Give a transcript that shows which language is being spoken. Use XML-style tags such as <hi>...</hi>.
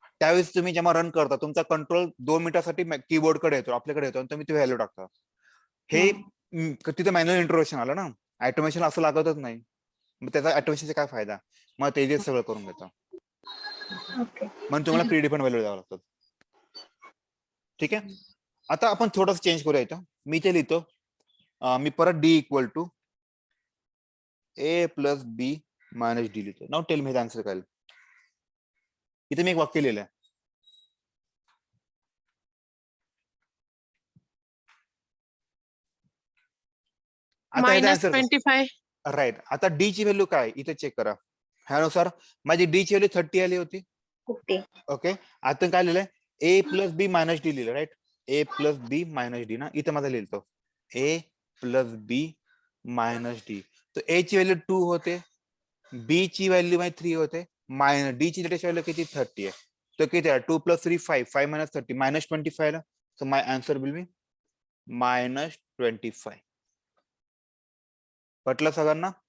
<mr>त्यावेळेस तुम्ही जेव्हा रन करता, तुमचा कंट्रोल 2 मिनिटासाठी कीबोर्ड कडे येतो, आपल्याकडे येतो, आणि तुम्ही ती व्हॅल्यू टाकता. हे तिथे मॅन्युअल इंटरव्हेन्शन आलं ना. ऑटोमेशन असं लागतच नाही. मग त्याचा ऑटोमेशनचा काय फायदा? मग ते सगळं करून घेतं. म्हणून तुम्हाला प्री डिफाईन व्हॅल्यू द्यावं लागतात. ठीक आहे. आता आपण थोडंसं चेंज करूया इथं. मी ते लिहितो, मी परत डी = A + B - D लिहितो.</mr> <en>now tell me</en> <mr>आन्सर काय? इथे मी एक वाक्य लिहिलंय. आता याचा आन्सर -25. राईट. आता डी ची व्हॅल्यू काय इथे चेक करा. ह्यानुसार माझी डी ची व्हॅल्यू 30 आली होती. ओके. आता काय लिहिलंय? A + B - D लिहिलं, राईट? A + B - D ना, इथे माझा लिहितो A + B - D. तर A ची व्हॅल्यू 2 होते, B ची व्हॅल्यू 3 होते, D ची लेटेस्ट व्हॅल्यू किती? 30 आहे. तर किती आहे? 2 + 3 5 5 - 30 -25 आहे.</mr> <en>So my answer will be -25.</en> <mr>पटलं सगळ्यांना?</mr>